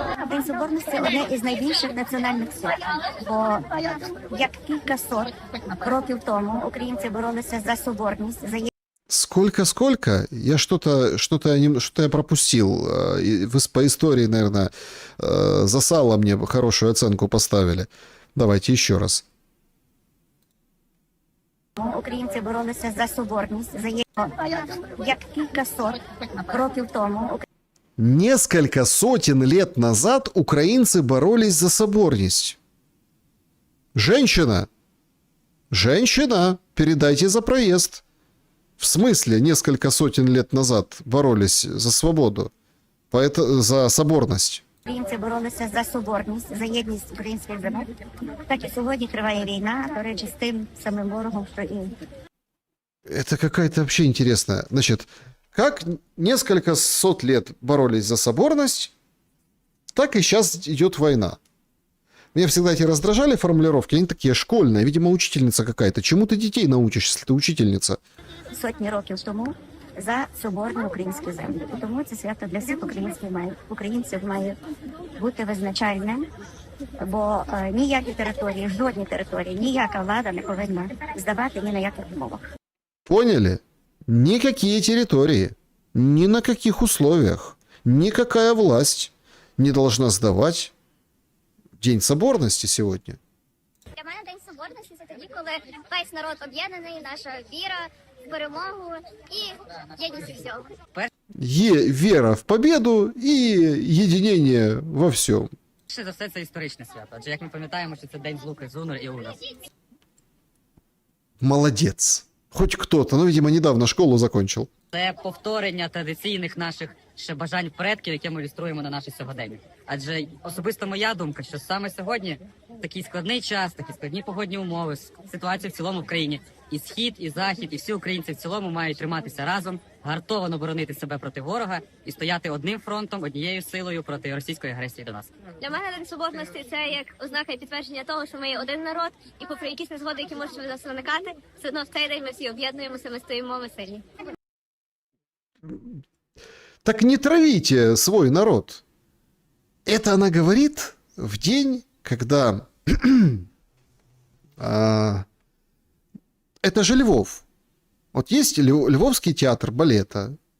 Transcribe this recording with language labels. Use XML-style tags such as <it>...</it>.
<uk>День Соборності – одне із найбільших національних свят, бо як кількасот років тому українці боролися за соборність, за</uk> <ru>Сколько? Я что-то я пропустил. По истории, наверное, за сало мне хорошую оценку поставили. Давайте еще раз.</ru> <uk>Українці боролися за соборність, за як кількасот років тому.</uk> <ru>Несколько сотен лет назад украинцы боролись за соборность. Женщина, передайте за проезд. В смысле, несколько сотен лет назад боролись за свободу, за соборность?</ru> <uk>Українці боролися за соборність, за єдність українських земель. Так і сьогодні триває війна, до речі, з тим самим ворогом, що і...</uk> <ru>Это какая-то вообще интересная. Значит, как несколько сот лет боролись за соборность, так и сейчас идет война. Меня всегда эти раздражали формулировки, они такие школьные, видимо, учительница какая-то. Чему ты детей научишь, если ты учительница?</ru> <uk>Сотні років тому за соборні українські землі. І тому це свято для всіх українців має бути визначальним, бо ніякі території, жодні території, ніяка влада не повинна здавати ні на яких умовах.</uk> <ru>Поняли? Никакие территории, ни на каких условиях, никакая власть не должна сдавать День соборности сегодня.</ru> <uk>Для мене День соборності – це тоді, коли весь народ об'єднаний, наша віра в перемогу і єдність у всьому.</uk> <ru>Вера в победу и единение во всем.</ru> <uk>Ще за все це історичне свято, адже як ми пам'ятаємо, що це день Злуки, Зунер і Унас.</uk> <ru>Молодец. Хоть кто-то, видимо, недавно школу закончил.</ru> <uk>Це повторення традиційних наших ще бажань предків, які ми ілюструємо на наше сьогодення. Адже особисто моя думка, що саме сьогодні такий складний час, такі складні погодні умови, ситуація в цілому в країні, і Схід, і Захід, і всі українці в цілому мають триматися разом, гартовано боронити себе проти ворога і стояти одним фронтом, однією силою проти російської агресії до нас. Для мене День соборності – це як ознака і підтвердження того, що ми є один народ, і попри якісь незгоди, які можуть нас виникати, все одно в цей день ми всі об'єднуємося, ми стоїмо, ми сильні.</uk> <ru>Так не травите свой народ. Это она говорит в день, когда... Это же Львов. Вот есть Львовский театр балета.</ru>